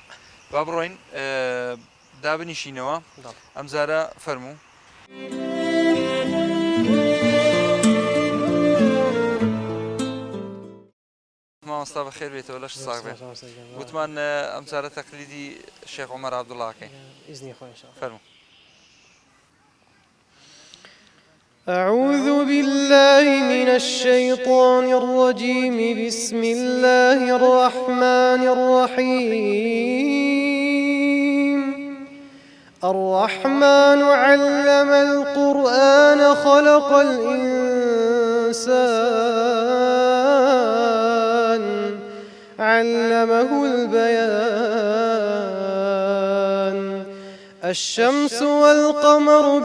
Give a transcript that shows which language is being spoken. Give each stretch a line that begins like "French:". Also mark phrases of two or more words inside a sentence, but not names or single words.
Central Kurdish: با بڕۆین دابنیشینەوە ئەم جارە فەرموو. مامۆستا بەخێر بێتەوە لەش ساغ بێت. گوتمان ئەم جارە تەقلیدی شێخ عومەر عەبدوڵڵاکەین. ئیزنی خۆی ئینشاءالله. فەرموو.
Arabic: أعوذ بالله من الشيطان الرجيم بسم الله الرحمن الرحيم الرحمن علم القرآن خلق الإنسان علمه البيان الشمس والقمر